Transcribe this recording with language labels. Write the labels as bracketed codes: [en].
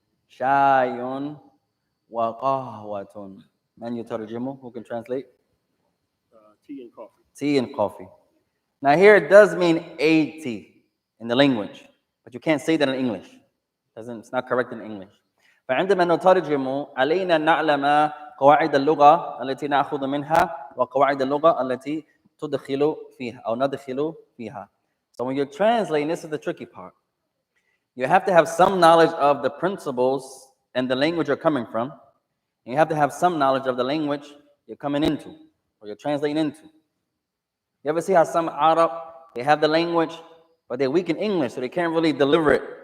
[ar] Shayun wa qahwatun. Man yutarjimu, [en] who can translate? Tea and coffee. Tea and coffee. Now here it does mean a tea in the language, but you can't say that in English. It's not correct in English. [ar] فعندما نترجم علينا أن نعلم قواعد اللغة التي نأخذ منها وقواعد اللغة التي تدخل فيها أو ندخل فيها. [en] So when you're translating, this is the tricky part. You have to have some knowledge of the principles and the language you're coming from. And you have to have some knowledge of the language you're coming into or you're translating into. You ever see how some Arab, they have the language, but they're weak in English, so they can't really deliver it.